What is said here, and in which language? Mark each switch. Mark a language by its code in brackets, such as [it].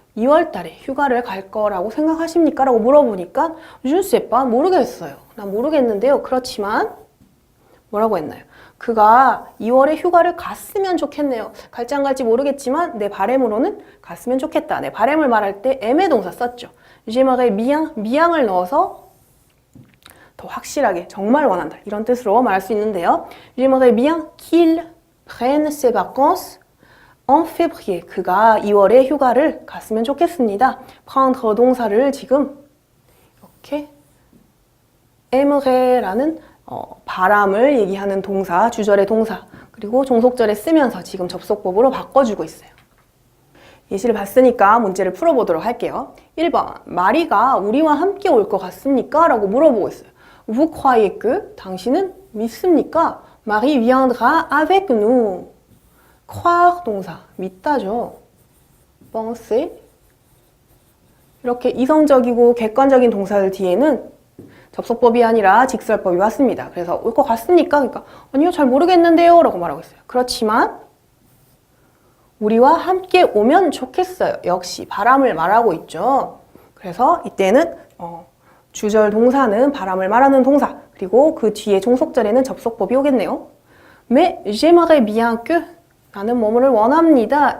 [ko] 2월 달에 휴가를 갈 거라고 생각하십니까? 라고 물어보니까 [fr] Je ne sais pas. [ko] 모르겠어요. 난 모르겠는데요. 그렇지만 뭐라고 했나요? 그가 2월에 휴가를 갔으면 좋겠네요. 갈지 안 갈지 모르겠지만 내 바람으로는 갔으면 좋겠다. 내 바람을 말할 때 aimer 동사 썼죠. [fr] j'aimerais bien, [ko] bien을 넣어서 더 확실하게 정말 원한다. 이런 뜻으로 말할 수 있는데요. [fr] j'aimerais bien qu'il prenne ses vacances en février. [ko] 그가 2월에 휴가를 갔으면 좋겠습니다. prendre 동사를 지금 이렇게 aimerais라는 바람을 얘기하는 동사, 주절의 동사, 그리고 종속절에 쓰면서 지금 접속법으로 바꿔주고 있어요. 예시를 봤으니까 문제를 풀어보도록 할게요. 1번, 마리가 우리와 함께 올 것 같습니까? 라고 물어보고 있어요. [fr] Vous croyez que? [ko] 당신은 믿습니까? [fr] Marie viendra avec nous. [ko] croire 동사, 믿다죠. [fr] penser. [ko] 이렇게 이성적이고 객관적인 동사들 뒤에는 접속법이 아니라 직설법이 왔습니다. 그래서 올 것 같습니까? 그러니까 아니요, 잘 모르겠는데요 라고 말하고 있어요. 그렇지만 우리와 함께 오면 좋겠어요. 역시 바람을 말하고 있죠. 그래서 이때는 주절 동사는 바람을 말하는 동사, 그리고 그 뒤에 종속절에는 접속법이 오겠네요. [fr] Mais j'aimerais bien que [ko] 나는 뭐뭐를 원합니다.